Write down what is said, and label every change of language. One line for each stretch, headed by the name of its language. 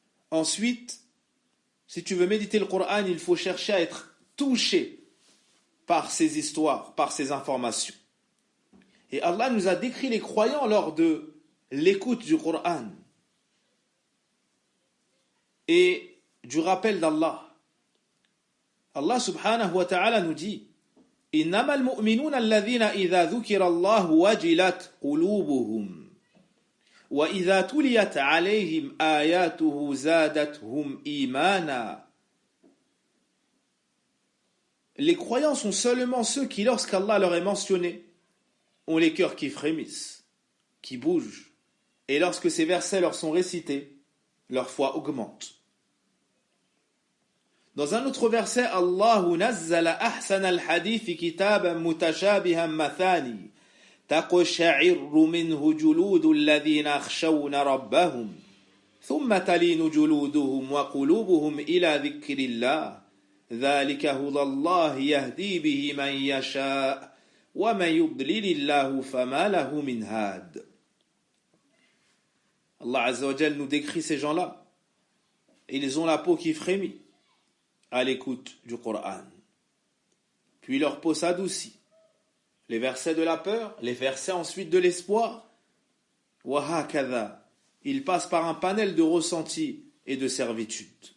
French: Ensuite, si tu veux méditer le Coran, il faut chercher à être touché par ces histoires, par ces informations. Et Allah nous a décrit les croyants lors de l'écoute du Coran et du rappel d'Allah.
Arabic: Allah subhanahu wa ta'ala
French: nous dit
Arabic: إنما المؤمنون الذين إذا ذكر الله وجلت قلوبهم وإذا تليت عليهم آياته زادتهم إيمانا.
French: Les croyants sont seulement ceux qui, lorsqu'Allah leur est mentionné, ont les cœurs qui frémissent, qui bougent, et lorsque ces versets leur sont récités, leur foi augmente. Dans un autre verset,
Arabic: Allahu nazzala ahsana al-hadith kitaban mutashabihan mathani taqsha'irru minhu juludu alladhina akhshawna rabbahum ثم تلين جلودهم وقلوبهم إلى ذكر الله ذلك هدى الله يهدي به من يشاء ومن يضلل الله فما له من هاد.
French: Allah Azza wa Jal nous décrit ces gens-là. Ils ont la peau qui frémit à l'écoute du Coran. Puis leur peau s'adoucit. Les versets de la peur, les versets ensuite de l'espoir.
Arabic: Wa hakadha.
French: Ils passent par un panel de ressentis et de servitude.